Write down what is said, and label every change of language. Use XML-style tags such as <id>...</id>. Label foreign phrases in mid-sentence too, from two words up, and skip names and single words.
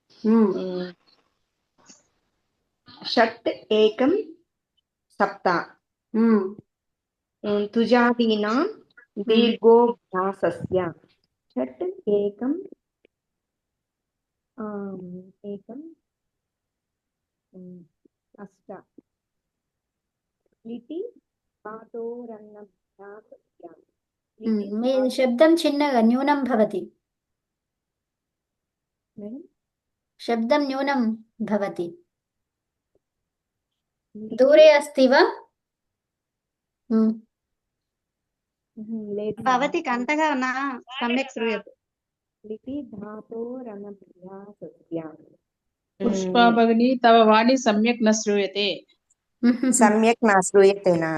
<sa>షట్ ఏకం సప్త తుజాదీనాం దీర్ఘోభ్యాసస్య షట్ ఏకం ఏకం అష్ట లిటి ధాతోరన్నభ్యాసస్య.</sa> <te>మీ శబ్దం చిన్నగా</te> <sa>న్యూనం భవతి. శబ్దం న్యూనం భవతి. దూరే अस्ति वा? भवती कण्ठः न सम्यक् श्रूयते। लिटि धातोरनभ्यासस्य. पुष्पा भगिनी तव वाणी सम्यक् न श्रूयते। सम्यक् न श्रूयते न?</sa>